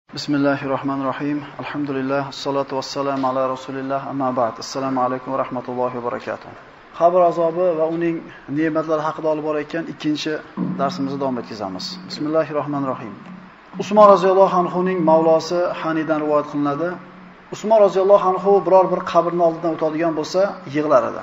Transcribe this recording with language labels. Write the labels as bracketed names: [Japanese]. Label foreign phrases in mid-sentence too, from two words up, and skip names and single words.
[Arabic] بسم الله الرحمن الرحيم الحمد لله الصلاة والسلام على رسول الله أما بعد. السلام عليكم ورحمة الله وبركاته. [Uzbek] Qabr azobi va uning ne'matlari haqida olib borayotgan ikkinchi darsimizni davom etkazamiz. Bismillahirrahmanirrahim. Usmon roziyallohu anhuning mavlosi Hanidan rivoyat qilinadi. Usmon roziyallohu anhu biror bir qabrning oldidan o'tadigan bo'lsa, yig'lar edi.